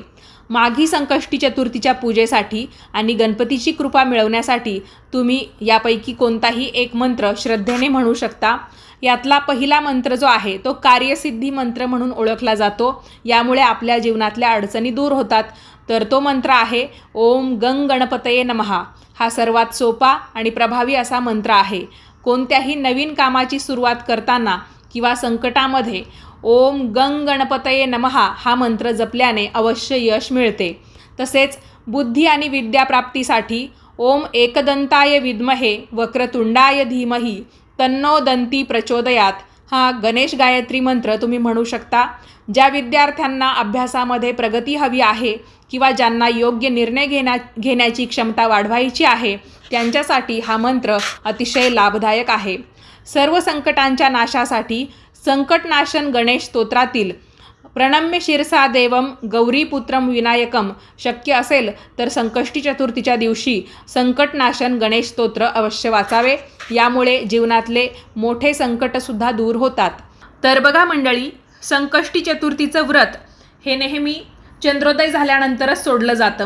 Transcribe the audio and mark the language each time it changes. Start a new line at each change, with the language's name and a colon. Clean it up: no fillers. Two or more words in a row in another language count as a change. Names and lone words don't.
Marathi: माघी संकष्टी चतुर्थीच्या पूजेसाठी आणि गणपतीची कृपा मिळवण्यासाठी तुम्ही यापैकी कोणताही एक मंत्र श्रद्धेने म्हणू शकता. यातला पहिला मंत्र जो आहे तो कार्यसिद्धी मंत्र म्हणून ओळखला जातो. यामुळे आपल्या जीवनातल्या अडचणी दूर होतात. तर तो मंत्र आहे
Sanskrit: ओम गंग गणपतये नमः.
Marathi: हा सर्वात सोपा आणि प्रभावी असा मंत्र आहे. कोणत्याही नवीन कामाची सुरुवात करताना किंवा संकटामध्ये
Sanskrit: ओम गंग गणपतये नमः
Marathi: हा मंत्र जपल्याने अवश्य यश मिळते. तसेच बुद्धी आणि विद्याप्राप्तीसाठी
Sanskrit: ओम एकदंताय विद्महे वक्रतुंडाय धीमहि तन्नो दंती प्रचोदयात
Marathi: हा गणेश गायत्री मंत्र तुम्ही म्हणू शकता. ज्या विद्यार्थ्यांना अभ्यासामध्ये प्रगती हवी आहे किंवा ज्यांना योग्य निर्णय घेण्याची क्षमता वाढवायची आहे त्यांच्यासाठी हा मंत्र अतिशय लाभदायक आहे. सर्व संकटांच्या नाशासाठी संकटनाशन गणेश स्तोत्रातील
Sanskrit: प्रणम्य शिरसा देवम गौरीपुत्रम विनायकम
Marathi: शक्य असेल तर संकष्टी चतुर्थीच्या दिवशी संकटनाशन गणेश स्तोत्र अवश्य वाचावे. यामुळे जीवनातले मोठे संकटसुद्धा दूर होतात. तर बघा मंडळी, संकष्टी चतुर्थीचं व्रत हे नेहमी चंद्रोदय झाल्यानंतरच सोडलं जातं.